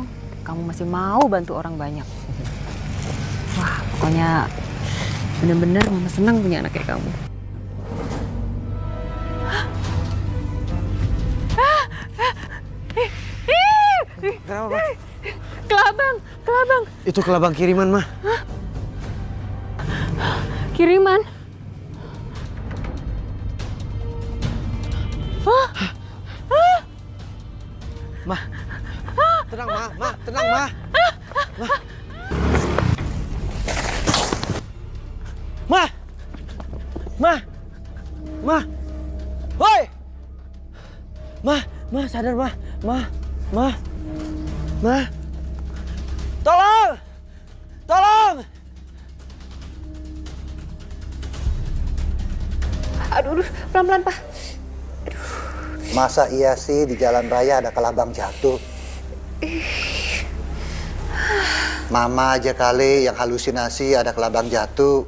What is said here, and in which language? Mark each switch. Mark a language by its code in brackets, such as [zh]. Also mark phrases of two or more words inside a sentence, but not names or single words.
[id] Kamu masih mau bantu orang banyak. Wah, pokoknya bener-bener Mama senang punya anak kayak kamu. Kenapa, Ma? Kelabang. Itu kelabang kiriman, Ma. Kiriman. Ma. Tenang, Ma. Ma, tenang, Ma. Ma. Ma. Ma. Woi. Ma, sadar, Ma. Ma. Tolong. Aduh, pelan-pelan, Pak. Masa iya sih di jalan raya ada kelabang jatuh? Mama aja kali yang halusinasi ada kelabang jatuh.